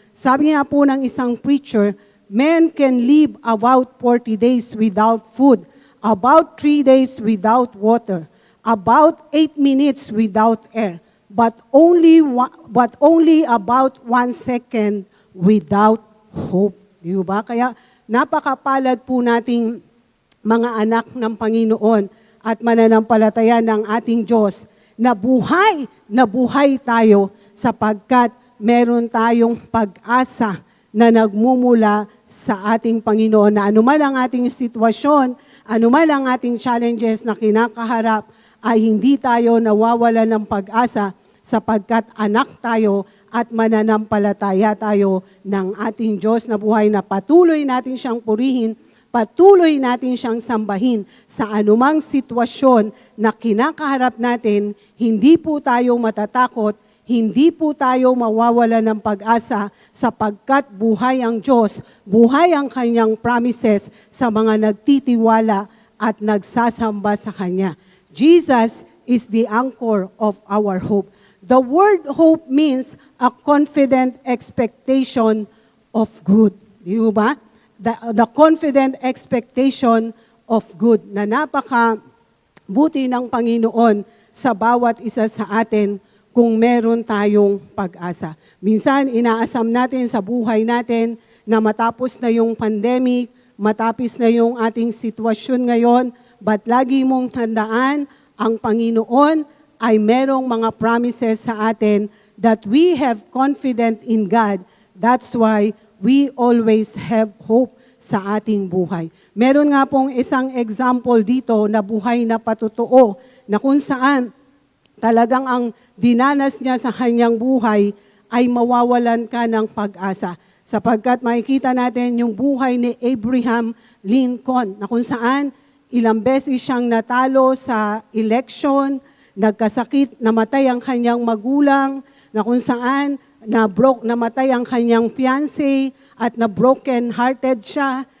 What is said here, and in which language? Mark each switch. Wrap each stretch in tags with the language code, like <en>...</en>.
<tl>Sabi nga po ng isang</tl> <en>preacher, men can live about 40 days without food, about 3 days without water, about 8 minutes without air, but only about 1 second without hope.</en> <tl>Di ba? Kaya napakapalad po nating mga anak ng Panginoon at mananampalataya ng ating Diyos na buhay tayo sapagkat meron tayong pag-asa na nagmumula sa ating Panginoon na anuman ang ating sitwasyon, anuman ang ating challenges na kinakaharap, ay hindi tayo nawawala ng pag-asa sapagkat anak tayo at mananampalataya tayo ng ating Diyos na buhay na patuloy natin siyang purihin patuloy natin siyang sambahin sa anumang sitwasyon na kinakaharap natin. Hindi po tayo matatakot, hindi po tayo mawawala ng pag-asa sapagkat buhay ang Diyos, buhay ang kanyang promises sa mga nagtitiwala at nagsasamba sa Kanya.</tl> <en>Jesus is the anchor of our hope. The word hope means a confident expectation of good.</en> <tl>Di ba?</tl> <en>The confident expectation of good</en> <tl>na napaka-buti ng Panginoon sa bawat isa sa atin kung meron tayong pag-asa. Minsan, inaasam natin sa buhay natin na matapos na yung pandemic, matapos na yung ating sitwasyon ngayon, but lagi mong tandaan, ang Panginoon ay merong mga promises sa atin</tl> <en>that we have confidence in God. That's why we always have hope</en> <tl>sa ating buhay. Meron nga pong isang example dito na buhay na patotoo na kung saan talagang ang dinanas niya sa kanyang buhay ay mawawalan ka ng pag-asa. Sapagkat makikita natin yung buhay ni Abraham Lincoln na kung saan ilang beses siyang natalo sa election, nagkasakit, namatay ang kanyang magulang, na kung saan namatay ang kanyang fiancé at na broken hearted siya.</tl>